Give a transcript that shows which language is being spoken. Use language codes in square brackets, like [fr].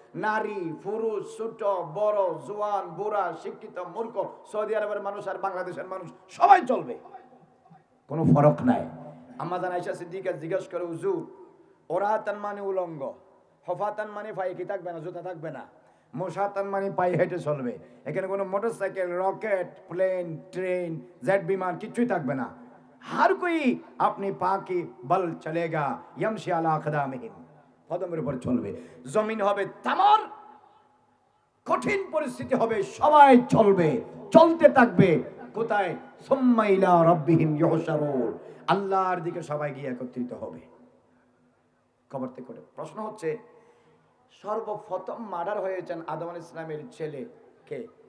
[bn] নারী পুরুষ, ছোট বড়, জোয়ান বুড়া, শিক্ষিত মূর্খ, সৌদি আরবের মানুষ আর বাংলাদেশের মানুষ সবাই চলবে, কোনো ফরক নাই। আম্মা জান আয়েশা সিদ্দিকা জিজ্ঞাসা করে, হুজুর ওরাতান মানে উলঙ্গ, হফাতান মানে পায়ে কি থাকবে না, জুতা থাকবে না, মুশাতান মানে পায়ে হেঁটে চলবে। এখানে কোনো motorcycle, rocket, plane, train, jet বিমান কিছুই থাকবে না। [hi] हर कोई अपने पाके बल चलेगा, [ar] यमशी अला अक़दामिहिम, [bn] কদমের উপর চলবে। জমিন হবে তামার, কঠিন পরিস্থিতি হবে, সবাই চলবে, চলতে থাকবে। কোথায়? [ar] সুম্মা ইলা রাব্বিহিম ইউহশারুন, [bn] আল্লাহর দিকে সবাই গিয়ে একত্রিত হবে কবর থেকে। প্রশ্ন হচ্ছে, সর্বপ্রথম মার্ডার হয়েছেন আদম আলাইহিস সালামের ছেলে কে?